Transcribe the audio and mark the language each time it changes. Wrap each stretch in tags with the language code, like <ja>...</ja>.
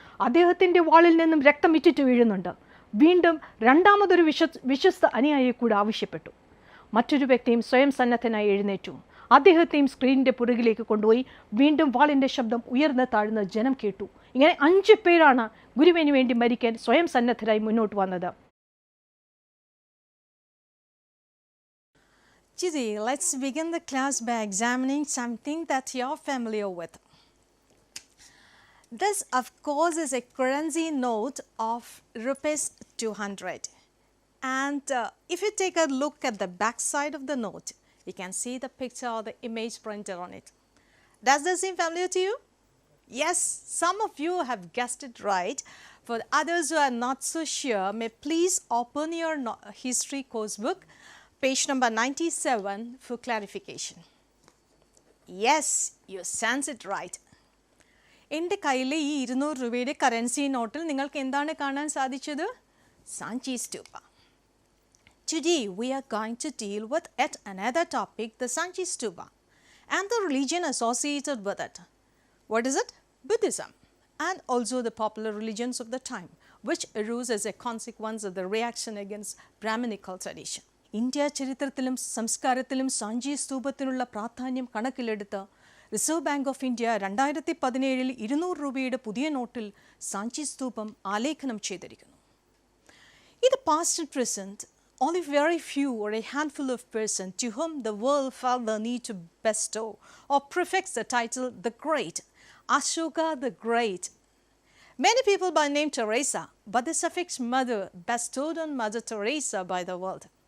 <ml>അദ്ദേഹത്തിൻ്റെ വാളിൽ നിന്നും രക്തം ഇറ്റിറ്റ് വീഴുന്നുണ്ട്. വീണ്ടും രണ്ടാമതൊരു വിശ്വസ്ത അനുയായിയെ കൂടെ ആവശ്യപ്പെട്ടു. മറ്റൊരു വ്യക്തിയും സ്വയം സന്നദ്ധനായി എഴുന്നേറ്റു. അദ്ദേഹത്തെയും സ്ക്രീനിൻ്റെ പുറകിലേക്ക് കൊണ്ടുപോയി. വീണ്ടും വാളിൻ്റെ ശബ്ദം ഉയർന്ന് താഴ്ന്ന് ജനം കേട്ടു. ഇങ്ങനെ 5 പേരാണ് ഗുരുവിന് വേണ്ടി മരിക്കാൻ സ്വയം സന്നദ്ധരായി മുന്നോട്ട് വന്നത്.</ml> <en>Chidi, let's begin the class by examining something that you're familiar with. This, of course, is a currency note of rupees 200. And if you take a look at the back side of the note, you can see the picture or the image printed on it. Does this seem familiar to you? Yes, some of you have guessed it right. For others who are not so sure, may please open your history course book, page number 97 for clarification. Yes, you sense it right.</en> <ml>എൻ്റെ കയ്യിലെ ഈ 200 രൂപയുടെ currency നോട്ടിൽ നിങ്ങൾക്ക് എന്താണ് കാണാൻ സാധിച്ചത്? Sanchi stupa.</ml> <en>Today we are going to deal with yet another topic, the Sanchi Stupa, and the religion associated with it. What is it? Buddhism, and also the popular religions of the time, which arose as a consequence of the reaction against Brahminical tradition.</en> <ml>India ചരിത്രത്തിലും സംസ്കാരത്തിലും സാഞ്ചി സ്തൂപത്തിനുള്ള പ്രാധാന്യം കണക്കിലെടുത്ത് reserve bank of India 2017 200 രൂപയുടെ പുതിയ നോട്ടിൽ സാഞ്ചി സ്തൂപം ആലേഖനം ചെയ്തിരിക്കുന്നു.</ml> <en>In the past and present, only very few or a handful of persons to whom the world felt the need to bestow or prefix the title the Great, Ashoka the Great. Many people by name Teresa, but the suffix mother bestowed on Mother Teresa by the world.</en>